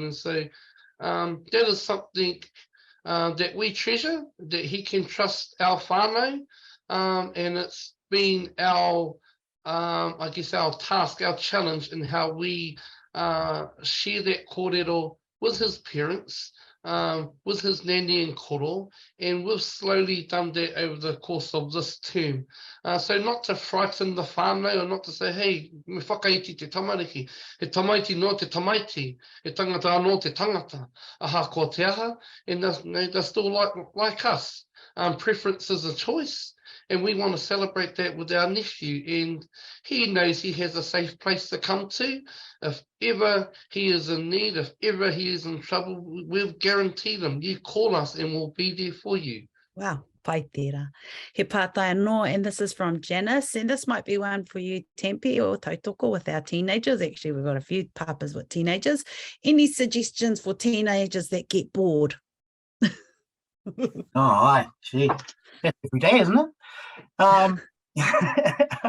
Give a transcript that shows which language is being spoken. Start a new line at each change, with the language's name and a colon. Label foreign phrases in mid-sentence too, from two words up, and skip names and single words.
English: And so that is something that we treasure, that he can trust our whānau, and it's been our, I guess, our task, our challenge in how we share that kōrero with his parents, with his nani and koro, and we've slowly done that over the course of this term. So not to frighten the whānau, or not to say,
Māori: hey, me whakaiti te tamariki, he tamaiti no te tamaiti, he tangata anō te tangata, aha ko te aha,
English: and they're still like us. Preference is a choice, and we want to celebrate that with our nephew, and he knows he has a safe place to come to. If ever he is in need, if ever he is in trouble, we've guaranteed him, you call us and we'll be there for you.
Māori: Wow, pai tērā. He pātai anō,
English: and this is from Janice, and this might be one for you, Tempe, or Tautoko, with our teenagers. Actually, we've got a few papas with teenagers. Any suggestions for teenagers that get bored? Oh, gee, that's every day, isn't it?